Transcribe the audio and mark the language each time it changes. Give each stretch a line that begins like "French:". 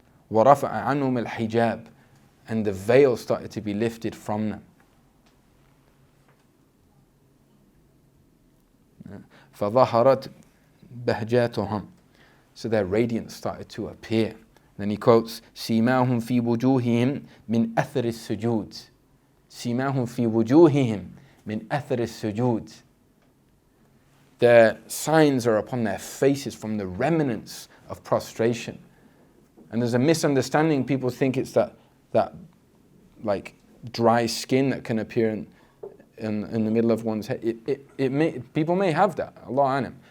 Arabic: وَرَفَعَ عَنْهُمَ الْحِجَابِ,
English: and the veil started to be lifted from them.
Arabic: فَظَهَرَتْ بَهْجَاتُهُمْ,
English: so their radiance started to appear. Then he quotes,
Arabic: سِيمَاهُمْ فِي وُجُوهِهِمْ مِنْ أَثَرِ السُّجُودِ. سِيمَاهُمْ فِي وُجُوهِهِمْ مِنْ أَثَرِ السُّجُودِ.
English: Their signs are upon their faces from the remnants of prostration. And there's a misunderstanding. People think it's that like dry skin that can appear in the middle of one's head. People may have that. Allah alam.